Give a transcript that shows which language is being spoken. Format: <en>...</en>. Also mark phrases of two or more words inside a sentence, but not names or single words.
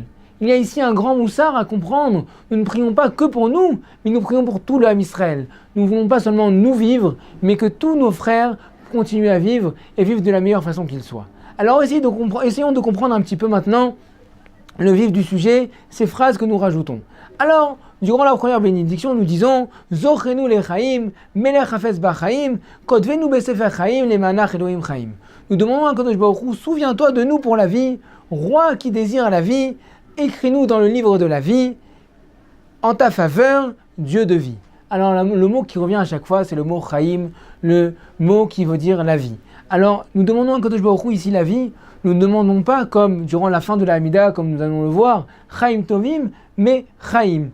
<fr>Il y a ici un grand moussard à comprendre. Nous ne prions pas que pour nous, mais nous prions pour tout le</fr> <he>עם ישראל.</he> <fr>Nous ne voulons pas seulement nous vivre, mais que tous nos frères continuent à vivre et vivent de la meilleure façon qu'ils soient. Alors essayons de comprendre un petit peu maintenant le vif du sujet, ces phrases que nous rajoutons. Alors, durant la première bénédiction, nous disons</fr> <he>זכרנו לחיים מלך חפץ בחיים כתבנו בספר חיים למענך אלהים חיים.</he> <fr>Nous demandons à</fr> <he>קדוש ברוך הוא,</he> <fr>souviens-toi de nous pour la vie, roi qui désire la vie, écris-nous dans le livre de la vie, en ta faveur, Dieu de vie. Alors le mot qui revient à chaque fois, c'est le mot Chaim, le mot qui veut dire la vie. Alors nous demandons à</fr> <he>קדוש ברוך הוא</he> <fr>ici la vie, nous ne demandons pas comme durant la fin de la Hamida, comme nous allons le voir,</fr> <he>חיים טובים,</he> <fr>mais Chaim.</fr>